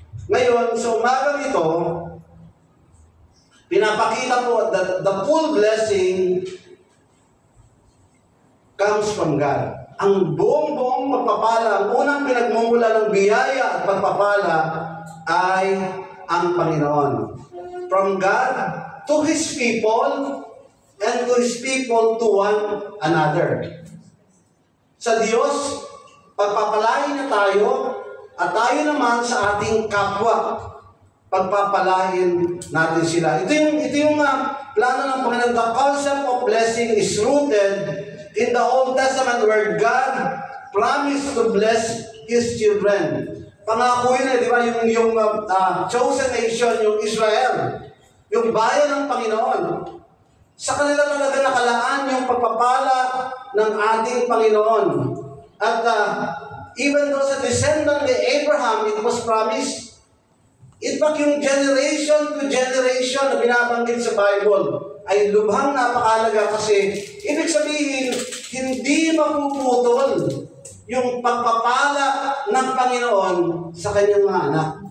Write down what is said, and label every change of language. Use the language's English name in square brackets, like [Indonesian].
[Filipino] Ngayon, sa umagang ito, pinapakita po [English] that the full blessing comes from God. [Filipino] Ang buong pagpapala, ang unang pinagmumula ng biyaya at pagpapala ay ang Panginoon. [English] From God to His people and to His people to one another. [Filipino] Sa Diyos, pagpapalain niya tayo at tayo naman sa ating kapwa, pagpapalain natin sila. Ito yung plano ng Panginoon. [English] The concept of blessing is rooted in the Old Testament where God promised to bless His children. [Filipino] Pangako yun di ba? Yung [English] chosen nation, [Filipino] yung Israel, yung bayan ng Panginoon. Sa kanila talaga nakalaan yung pagpapala ng ating Panginoon. [English] At even though sa descendant ni Abraham, it was promised. [Filipino] In fact, yung [English] generation to generation [Filipino] na binabanggit sa Bible ay lubhang napakalaga kasi ibig sabihin, hindi mapuputol yung pagpapala ng Panginoon sa kanyang mga anak.